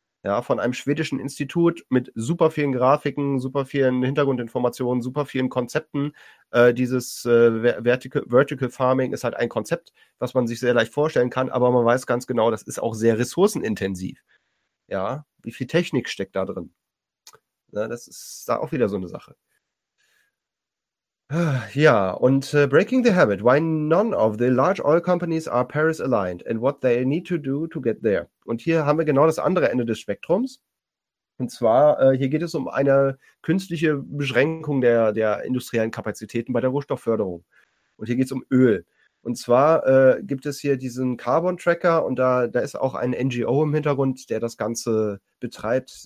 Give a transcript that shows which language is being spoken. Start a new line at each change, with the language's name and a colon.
German: Ja, von einem schwedischen Institut mit super vielen Grafiken, super vielen Hintergrundinformationen, super vielen Konzepten. Dieses Vertical Farming ist halt ein Konzept, was man sich sehr leicht vorstellen kann, aber man weiß ganz genau, das ist auch sehr ressourcenintensiv. Ja, wie viel Technik steckt da drin? Ja, das ist da auch wieder so eine Sache. Ja, und
English: Breaking the Habit, why none of the large oil companies are Paris aligned and what they need to do to get there.
German: Und hier haben wir genau das andere Ende des Spektrums. Und zwar, hier geht es um eine künstliche Beschränkung der industriellen Kapazitäten bei der Rohstoffförderung. Und hier geht es um Öl. Und zwar gibt es hier diesen Carbon Tracker und da ist auch ein NGO im Hintergrund, der das Ganze betreibt.